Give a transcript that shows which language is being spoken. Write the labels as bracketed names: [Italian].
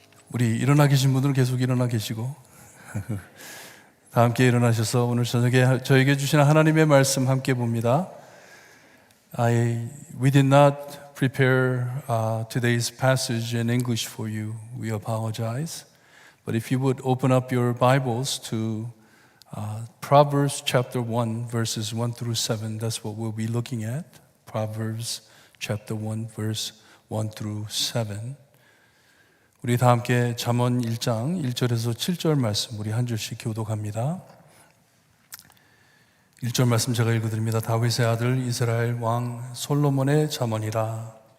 [Korean] 우리 일어나 계신 분들은 계속 일어나 계시고 다 함께 일어나셔서 오늘 저녁에 저에게 주시는 하나님의 말씀 함께 봅니다. [English] We did not prepare today's passage in English for you. We apologize. But if you would open up your Bibles to Proverbs chapter 1, verses 1 through 7, that's what we'll be looking at. Proverbs chapter 1, verse 1 through 7. [Korean] 우리 다 함께 잠언 1장 1절에서 7절 말씀 우리 한 줄씩 교독합니다. 1절 말씀 제가 읽어드립니다. 다윗의 아들 이스라엘 왕 솔로몬의 잠언이라.